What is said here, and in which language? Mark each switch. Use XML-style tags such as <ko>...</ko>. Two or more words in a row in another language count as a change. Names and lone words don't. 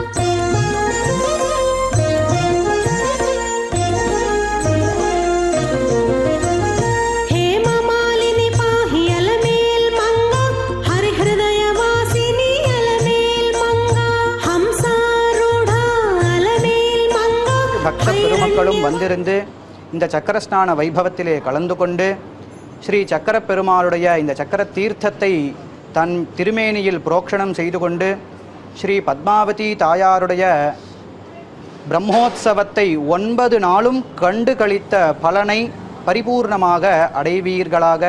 <sa>हेममालिनी पाहि अलमेल मंगा हरिहृदयवासिनी अलमेल मंगा हंसारूढ़ा अलमेल मंगा</sa> <ta>பக்த பெருமக்களும் வந்திருந்து இந்த சக்கரஸ்நான வைபவத்திலே கலந்து கொண்டு ஸ்ரீ சக்கர பெருமாளுடைய இந்த சக்கர தீர்த்தத்தை தன் திருமேனியில் புரோக்ஷணம் செய்து கொண்டு ஸ்ரீ பத்மாவதி தாயாருடைய பிரம்மோத்சவத்தை 9 நாளும் கண்டு கழித்த பலனை பரிபூர்ணமாக அடைவீர்களாக.</ta>